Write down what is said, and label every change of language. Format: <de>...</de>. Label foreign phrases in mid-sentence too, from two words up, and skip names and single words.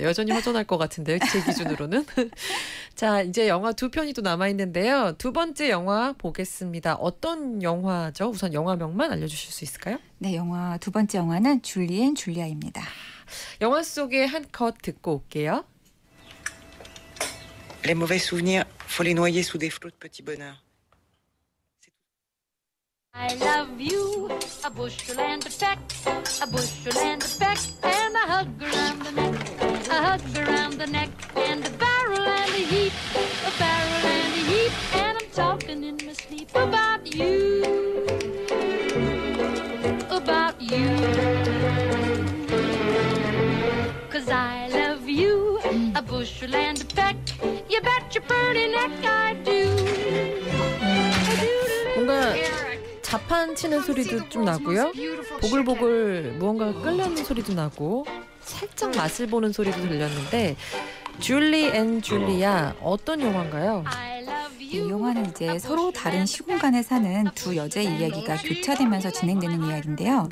<ko>여전히 허전할 것 같은데요. 제 기준으로는. 자 이제 영화 2편이 또 남아있는데요. 두 번째 영화 보겠습니다. 어떤 영화죠? 우선 영화명만 알려주실 수 있을까요? 네 영화 두 번째 영화는 줄리 앤 줄리아입니다. 영화 속의 한 컷 듣고 올게요.</ko> <fr>Les mauvais souvenirs, faut les noyer sous des flots de petits bonheurs.</fr> <en>I love you, a bushel and a peck, a bushel and a peck, and a hug around the neck, a hug around the neck, and a barrel and a heap, a barrel and a heap, and I'm talking in my sleep about you, about you. 'Cause I love you, a bushel and a peck, you bet your pretty neck I do.</en> <ko>뭔가 자판 치는 소리도 좀 나고요. 보글보글 무언가가 끓는 소리도 나고 살짝 맛을 보는 소리도 들렸는데 줄리 앤 줄리아 어떤 영화인가요? 이 영화는 이제 서로 다른 시공간에 사는 두 여자의 이야기가 교차되면서 진행되는 이야기인데요.</ko>